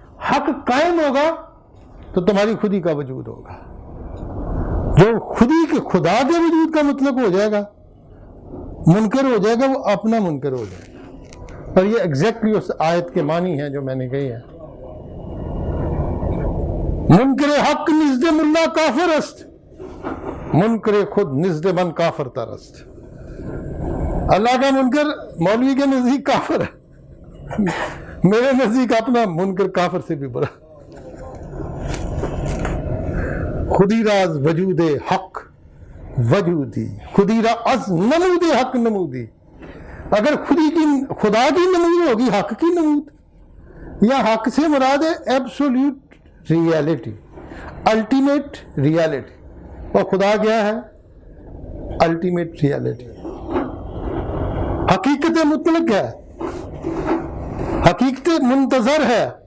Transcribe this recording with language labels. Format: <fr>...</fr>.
<ur>حق قائم ہوگا تو تمہاری خودی کا وجود ہوگا. جو خودی کے خدا کے وجود کا مطلب ہو جائے گا، منکر ہو جائے گا، وہ اپنا منکر ہو جائے گا. اور یہ ایگزیکٹلی اس آیت کے معنی ہیں جو میں نے کہی ہے.</ur> <fa>منکر حق نزد ملا کافر است، منکر خود نزد من کافر ترست.</fa> <ur>اللہ کا منکر مولوی کے نزدیک کافر ہے، میرے نزدیک اپنا منکر کافر سے بھی بڑا.</ur> <fa>خودی راز وجود حق وجودی، خودی راز نمود حق نمودی.</fa> <ur>اگر خدا کی نمود ہوگی حق کی نمود، یا حق سے مراد ہے ایبسولوٹ ریالٹی، الٹیمیٹ ریالٹی. اور خدا کیا ہے؟ الٹیمیٹ ریالٹی، حقیقت مطلق ہے، حقیقت منتظر ہے.</ur>